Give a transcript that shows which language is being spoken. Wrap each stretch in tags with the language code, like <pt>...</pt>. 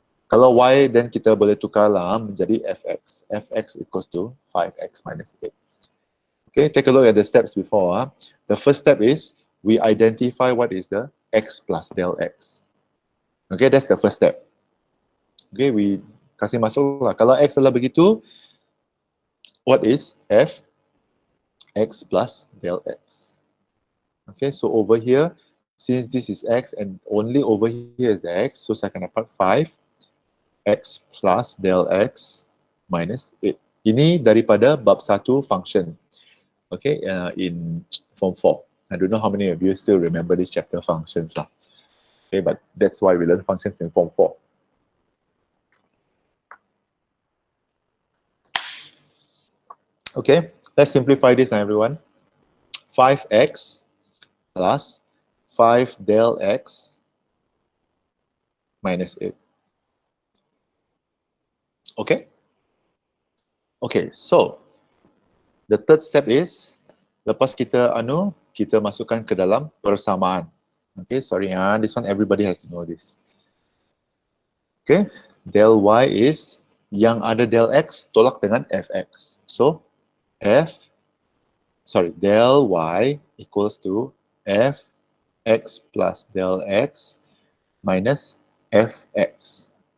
<ms>Kalau y,</ms> <en>then</en> <ms>kita boleh tukar lah menjadi fx.</ms> <en>Fx equals to 5x minus 8. Okay, take a look at the steps before. The first step is we identify what is the x plus del x. Okay, that's the first step. Okay, we</en> <ms>kasih masuk lah. Kalau x adalah begitu,</ms> <en>what is f? X plus del x. Okay, so over here, since this is x and only over here is the x, so</en> <ms>saya akan dapat</ms> <en>5 x plus del x minus 8.</en> <ms>Ini daripada bab 1 function.</ms> <en>Okay, in form 4. I don't know how many of you still remember this chapter functions lah. Okay, but that's why we learn functions in form 4. Okay, let's simplify this, everyone. 5x plus 5 del x minus 8. Okay? Okay, so the third step is,</en> <ms>lepas kita kita masukkan ke dalam persamaan.</ms> <en>Okay, sorry, this one everybody has to know this. Okay,</en> <ms>del y is yang ada del x tolak dengan fx.</ms> <en>So, del y equals to fx plus del x minus fx.</en>